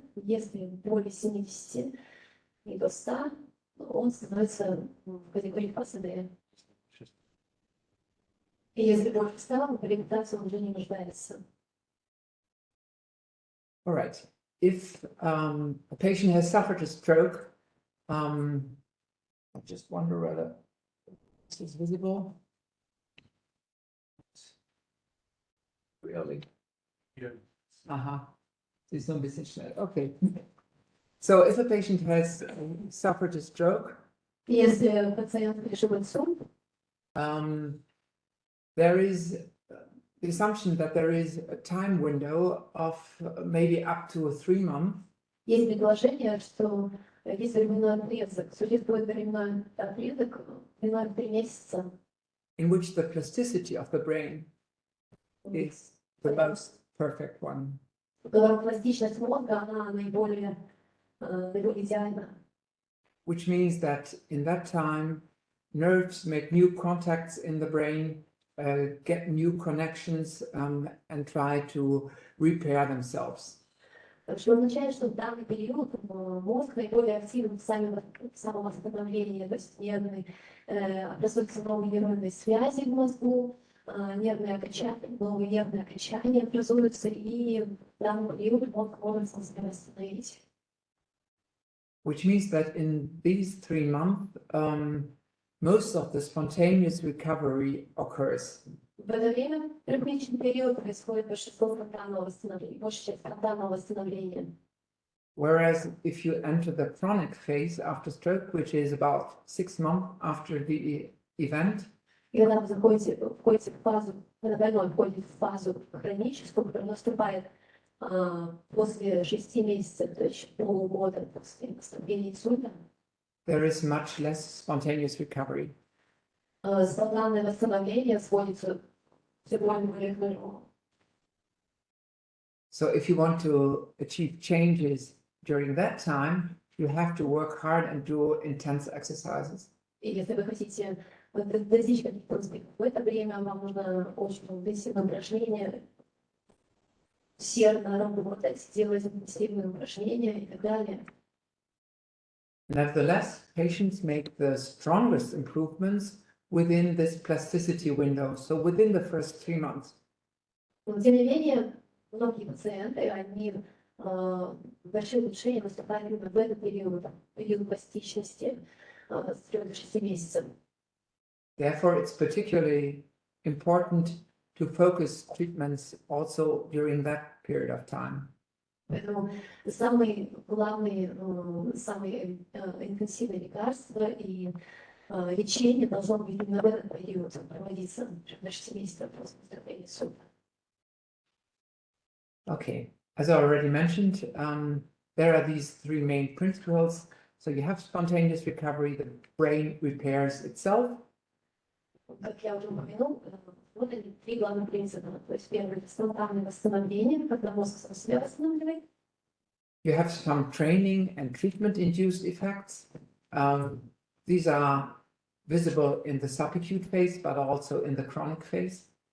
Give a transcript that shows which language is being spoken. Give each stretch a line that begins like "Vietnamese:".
Russian: Если более 70 и до 100, он становится в категории фазы Д. И если больше 100, в реабилитации он уже не нуждается.
English: All right. if a patient has suffered a stroke, I just wonder whether this is visible. Really? Yeah.
German: Sie ist so ein bisschen schnell.
English: Okay. So if a patient has suffered a stroke,
Russian: Если пациент пережил инсульт,
English: there is the assumption that there is a time window of maybe up to 3 months
Russian: есть предложение, что есть временной отрезок, существует временной отрезок длиной в 3 месяца,
English: in which the plasticity of the brain is the most perfect one.
Russian: в котором пластичность мозга, она наиболее идеальна.
English: Which means that in that time, nerves make new contacts in the brain, get new connections, and try to repair themselves.
Russian: Что означает, что в данный период мозг наиболее активен в самовосстановлении, то есть образуются новые нейронные связи в мозгу, новые нервные окончания образуются, и в данный период мозг может себя восстановить.
English: Which means that in these 3 months, most of the spontaneous recovery occurs.
Russian: В это время, в трехмесячный период, происходит большинство спонтанного восстановления, большая часть спонтанного восстановления.
English: Whereas if you enter the chronic phase after stroke, which is about 6 months after the event,
Russian: И когда вы входите в фазу, когда больной входит в фазу хроническую, которая наступает после 6 месяцев, то есть полугода после наступления инсульта,
English: there is much less spontaneous recovery.
Russian: спонтанное восстановление сводится все более к нулю.
English: So if you want to achieve changes during that time, you have to work hard and do intense exercises.
Russian: И если вы хотите достичь каких-то успехов в это время, вам нужно очень интенсивное упражнение, усердно работать, делать интенсивные упражнения и так далее.
English: Nevertheless, patients make the strongest improvements within this plasticity window, so within the first 3 months.
Russian: Но тем не менее, многие пациенты, они большие улучшения наступают именно в этот период пластичности с 3 до 6 месяцев.
English: Therefore, it's particularly important to focus treatments also during that period of time.
Russian: Поэтому самые главные, самые интенсивные лекарства и лечение должно быть именно в этот период проводиться до 6 месяцев после выздоровления инсульта.
English: Okay, as I already mentioned, there are these 3 main principles. So you have spontaneous recovery, the brain repairs itself.
Russian: Как я уже упомянул, вот эти 3 главных принципа. То есть первый — это спонтанное восстановление, когда мозг сам себя восстанавливает.
English: You have some training and treatment-induced effects. These are visible in the subacute phase, but also in the chronic phase.